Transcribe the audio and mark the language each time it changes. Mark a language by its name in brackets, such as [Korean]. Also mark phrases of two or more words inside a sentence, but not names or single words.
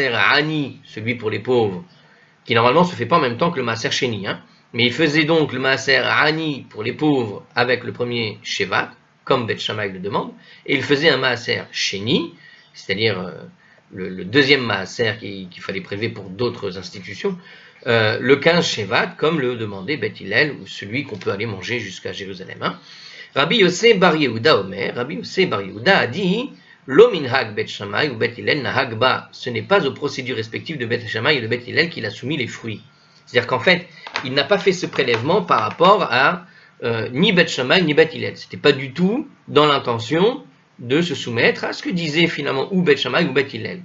[French] à Ani, celui pour les pauvres, qui normalement se fait pas en même temps que le [Hebrew] מעשר שני, [French] mais il faisait donc le maaser à Ani pour les pauvres avec le premier Shevat, comme Bet Shammai le demande, et il faisait un [Hebrew] מעשר שני, [French] c'est-à-dire le deuxième maaser qu'il fallait prélever pour d'autres institutions, le 15 Shevat, comme le demandait Bet Hillel, ou celui qu'on peut aller manger jusqu'à Jérusalem. [Hebrew] רבי יוסי בר יהודה אומר, Rabbi Yossé Bar Yehuda [French] a dit [Hebrew] לא מנהג בית שמאי או בית הלל נהג בה. [French] Ce n'est pas aux procédures respectives de Bet Shammai et de Bet Hillel qu'il a soumis les fruits. C'est-à-dire qu'en fait, il n'a pas fait ce prélèvement par rapport à ni Bet Shammai ni Bet Hillel. C'était pas du tout dans l'intention de se soumettre à ce que disait finalement ou Bet Shammai ou Bet Hillel.